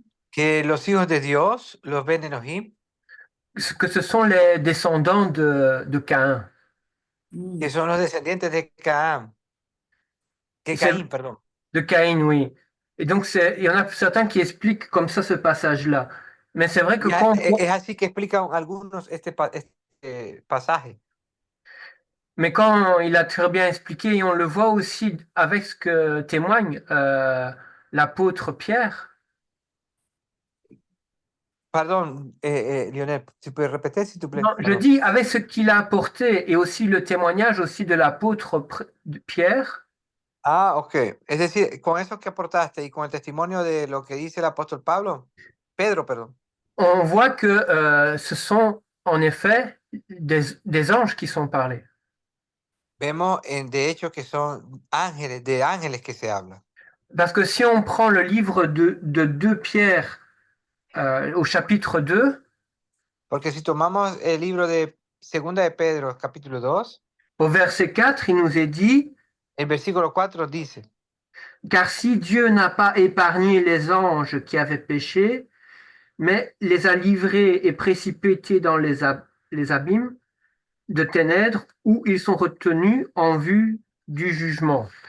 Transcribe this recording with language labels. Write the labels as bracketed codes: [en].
[es] que los hijos de Dios, los Ben Elohim, [fr] que ce sont les descendants de Caïn. [es] que son los descendientes de Caín. Caín, perdón. [fr] De Caïn, oui. Et donc, il y en a certains qui expliquent comme ça ce passage-là. Mais c'est vrai que quand... [es] Es así que explican algunos este pasaje. [fr] Mais quand il a très bien expliqué, et on le voit aussi avec ce que témoigne l'apôtre Pierre. Pardon, Lionel, tu peux répéter s'il te plaît? Non, je dis avec ce qu'il a apporté et aussi le témoignage aussi de l'apôtre Pierre. Ah, ok. [es] Es decir, con eso que aportaste y con el testimonio de lo que dice el apóstol Pedro, perdón. [fr] On voit que ce sont en effet des anges qui sont parlés. [es] Vemos de hecho que son ángeles, de ángeles que se habla. [fr] Parce que si on prend le livre de 2 Pierre au chapitre 2, [es] Porque si tomamos el libro de Segunda de Pedro, capítulo 2, [fr] au verset 4, il nous est dit, [es] el versículo 4 dice, [fr] car si Dieu n'a pas épargné les anges qui avaient péché, mais les a livrés et précipités dans les abîmes, de ténèbres où ils sont retenus en vue du jugement.